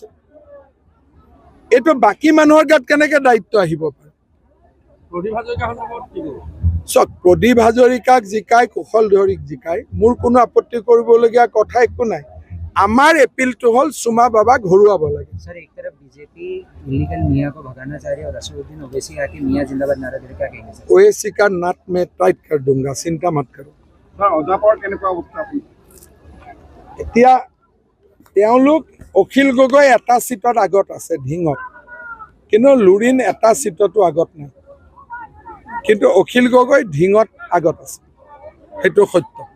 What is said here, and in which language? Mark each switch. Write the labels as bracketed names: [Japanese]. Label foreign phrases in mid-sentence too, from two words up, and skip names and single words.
[Assamese] এইটো বাকী মানুহৰ গাত কেনেকৈ দায়িত্ব আহিব পাৰে? চক প্ৰদীপ হাজৰিকাক জিকাই, কুশল দুৱৰীক জিকাই, মোৰ কোনো আপত্তি কৰিবলগীয়া কথা একো নাই। আমাৰ এপিলটো হ'ল চুমা বাবাক হৰুৱাব লাগে। [Hindi] सर एक तरफ बीजेपी इलीगल मियां को भगाना चाह रही है और असदुद्दीन ओवैसी आके मियां जिंदाबाद नारा दे रहे, क्या कहेंगे सर? ओवैसी का नाट में टाइट कर दूंगा, चिंता मत करो। [Assamese] এতিয়া তেওঁলোক অখিল গগৈ এটা চিটত আগত আছে ঢিঙত, কিন্তু লুৰিণ এটা চিটতো আগত নাই। কিন্তু অখিল গগৈ ঢিঙত আগত আছে, সেইটো সত্য।